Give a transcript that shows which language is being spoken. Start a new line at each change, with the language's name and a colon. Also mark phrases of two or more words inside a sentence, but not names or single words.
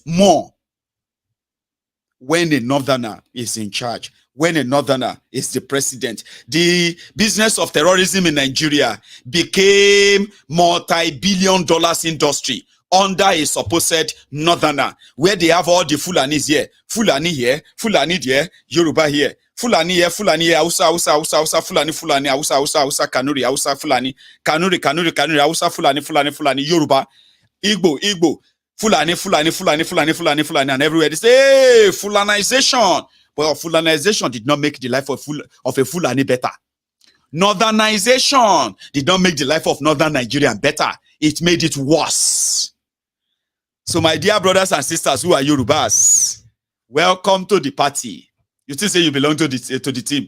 English: More. When a Northerner is in charge, when a Northerner is the president, the business of terrorism in Nigeria became multi-billion dollars industry under a supposed Northerner, where they have all the Fulanis here, Fulani here, Fulani there, Yoruba here, Fulani here, Hausa, Fulani, Hausa, Kanuri, Hausa, Fulani, Kanuri, Hausa, Fulani, Yoruba, Igbo, Fulani, and everywhere they say, hey, Fulanization. Well, Fulanization did not make the life of a Fulani better. Northernization did not make the life of Northern Nigeria better. It made it worse. So, my dear brothers and sisters who are Yorubas, welcome to the party. You still say you belong to the team.